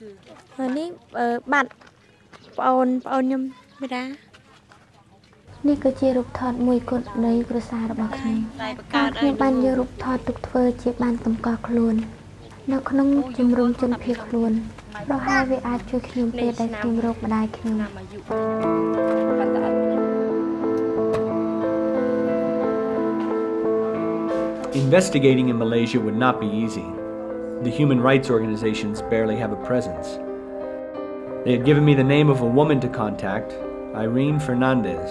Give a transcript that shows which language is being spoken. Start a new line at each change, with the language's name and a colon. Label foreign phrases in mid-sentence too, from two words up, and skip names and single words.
Khmer: ហើយនេះបាត់ប្អូនខ្ញុំមេដា នេះគឺជារូបថតមួយគត់នៃគ្រួសាររបស់ខ្ញុំខ្ញុំបានយករូបថតទុកធ្វើជាបានសម្គាល់ខ្លួននៅក្នុងជំរំជនភៀសខ្លួនប្រហែលវាអាចជួយខ្ញុំពេលដែលខ្ញុំរកម្ដាយខ្ញុំ
English: Investigating in Malaysia would not be easy. The human rights organizations barely have a presence. They had given me the name of a woman to contact, Irene Fernandez.